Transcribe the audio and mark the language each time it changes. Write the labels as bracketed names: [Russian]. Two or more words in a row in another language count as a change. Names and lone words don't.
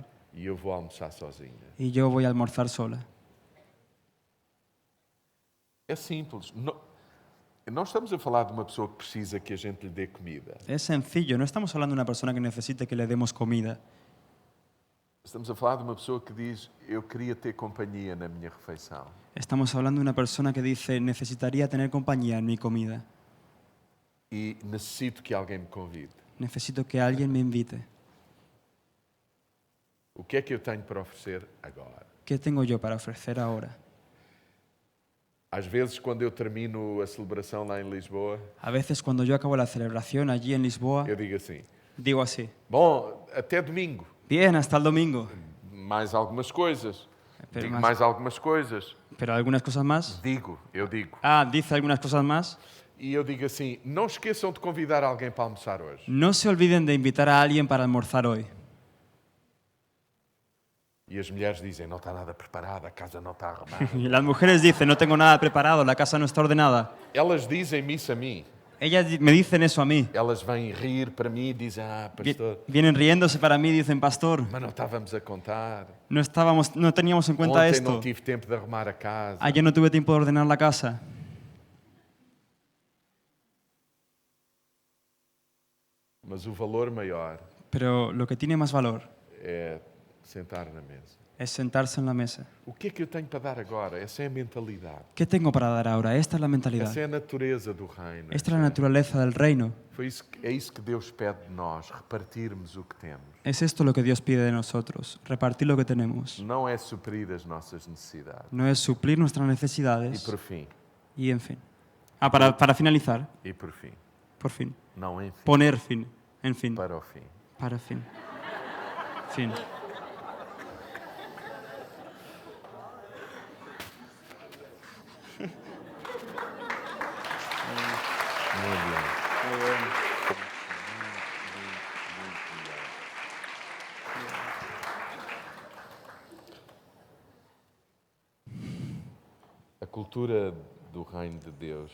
[Portuguese] e eu vou almoçar sozinha. [Spanish] y yo voy a almorzar sola. [Portuguese] É simples. Não estamos a falar de uma pessoa que precisa que a gente lhe dê comida. [Spanish] Es sencillo, no estamos hablando de una persona que necesite que le demos comida. [Portuguese] Estamos a falar de uma pessoa que diz, eu queria ter companhia na minha refeição. [Spanish] Estamos hablando de una persona que dice, necesitaría tener compañía en mi comida. [Portuguese] E necessito que alguém me convide. [Spanish] Necesito que alguien me invite. [Portuguese] O que é que eu tenho para oferecer agora? [Spanish] ¿Qué tengo yo para ofrecer ahora? [Portuguese] Às vezes, quando eu termino a celebração lá em Lisboa, [Spanish] A veces cuando yo acabo la celebración allí en Lisboa, [Portuguese] eu digo assim, [Spanish] digo así, [Portuguese] bom, até domingo. [Spanish] bien, hasta el domingo. [Portuguese] Mais algumas coisas. [Spanish] Pero Digo más- [Portuguese] mais algumas coisas. [Spanish] Pero algunas cosas más. [Portuguese] Eu digo. [Spanish] Ah, dice algunas cosas más. [Portuguese] E eu digo assim, não esqueçam de convidar alguém para almoçar hoje. [Spanish] No se olviden de invitar a alguien para almorzar hoy. [Portuguese] E as mulheres dizem, não está nada preparada, a casa não está arrumada. [Spanish] Y las mujeres dicen, no tengo nada preparado, la casa no está ordenada. [Portuguese] Elas dizem-me isso a mim. [Spanish] Ellas me dicen eso a mí. [Portuguese] Elas vêm rir para mim e dizem, pastor, [Spanish] Vienen riéndose para mí y dicen, pastor, [Portuguese] mas não estávamos a contar. [Spanish] no teníamos en cuenta [Portuguese] Ontem [Spanish] esto. [Portuguese] não tive tempo de arrumar a casa. [Spanish] Ayer no tuve tiempo de ordenar la casa. [Portuguese] Mas o valor maior [Spanish] Pero lo que tiene más valor [Portuguese] é sentar na mesa. [Spanish] es sentarse en la mesa. [Portuguese] O que é que eu tenho para dar agora? Essa é a mentalidade. [Spanish] ¿Qué tengo para dar ahora? Esta es la mentalidad. [Portuguese] Essa é a natureza do reino. [Spanish] Esta es la naturaleza del reino. [Portuguese] É isso que Deus pede de nós, repartirmos o que temos. [Spanish] Es esto lo que Dios pide de nosotros, repartir lo que tenemos. [Portuguese] Não é suprir as nossas necessidades. [Spanish] No es suplir nuestras [Portuguese] E [Spanish] necesidades [Portuguese] por fim, [Spanish] y en fin. Ah, para finalizar, por fin. [Portuguese] não enfim, [Spanish] Poner fin, en fin, [Portuguese] para o fim. [Spanish] para fin. Fin. [Portuguese] Muito bem. A cultura do reino de Deus